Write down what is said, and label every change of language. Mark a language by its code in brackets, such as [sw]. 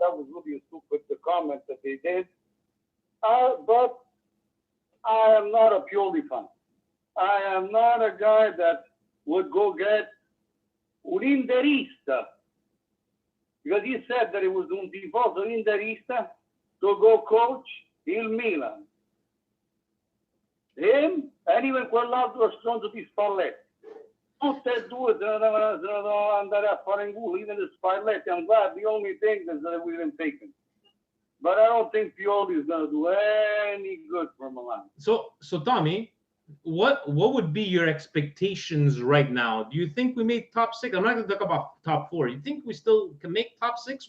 [en] That was really stupid, the comment that they did. But I am not a Pioli fan. I am not a guy that would go get [it] un interista, [en] because he said that it was [it] un tifoso interista [en] to go coach [it] il Milan. [en] Him and even [it] quell'altro stronzo di Spalletti. Tutte e due devono andare a fare in culo, [en] even the [it] Spalletti. [en] I'm glad the only thing is that we didn't take him. But I don't think Pioli is going to do any good for Milan. So Tommy, what would be your expectations right now? Do you think we make top 6? I'm not going to talk about top 4. You think we still can make top 6?